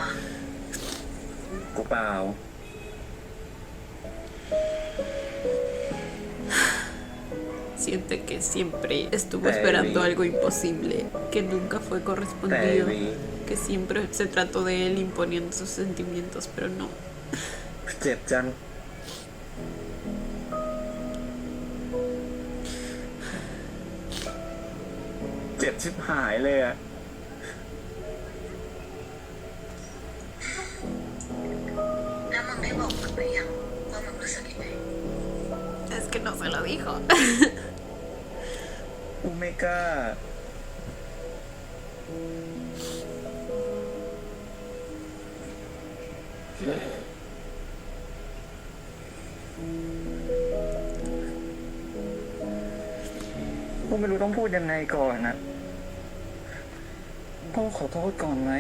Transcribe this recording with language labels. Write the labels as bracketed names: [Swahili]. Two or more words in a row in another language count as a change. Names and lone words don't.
[Thai] กูเปล่า [Spanish] Siente que siempre estuvo esperando algo imposible, que nunca fue correspondido, que siempre se trató de él imponiendo sus sentimientos, pero no. [Thai] เจ็บจัง เจ็บชิบหายเลยอะ แล้วมึงได้บอกมันไปยังว่ามึงรู้สึกยังไง [Spanish] Es que no se lo dijo. [Thai] กูไม่กล้า กูไม่รู้ต้องพูดยังไงก่อนนะต้องขอโทษก่อนไหม